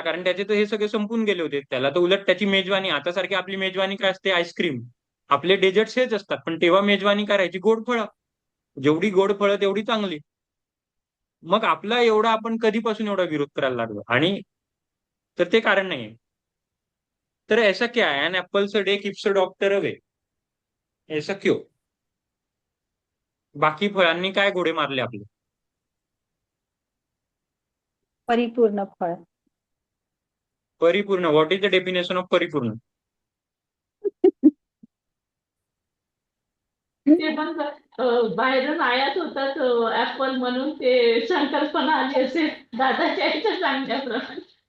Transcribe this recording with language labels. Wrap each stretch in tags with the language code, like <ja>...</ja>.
<mr>कारण त्याचे तर हे सगळे संपून गेले होते. त्याला तर उलट त्याची मेजवानी, आता सारखी आपली मेजवानी काय असते? आईस्क्रीम. आपले डेझर्ट्स हेच असतात, पण तेव्हा मेजवानी करायची गोड फळं. जेवढी गोड फळं तेवढी चांगली. मग आपला एवढा आपण कधीपासून एवढा विरोध करायला लागलो? आणि तर ते कारण नाहीये.</mr> <hi>तर ऐसा क्या है,</hi> <en>an apples a day keeps a doctor away,</en> <hi>ऐसा क्यों?</hi> <mr>बाकी फळांनी काय घोडे मारले आपले? परिपूर्ण फळ. परिपूर्ण.</mr> <en>What is the definition of परिपूर्ण?</en> <mr>ते पण बाहेरून आयात होतात ऍपल म्हणून ते संकल्पना आली असेल दादाच्या याच्या सांगण्याप्रमाणे.</mr>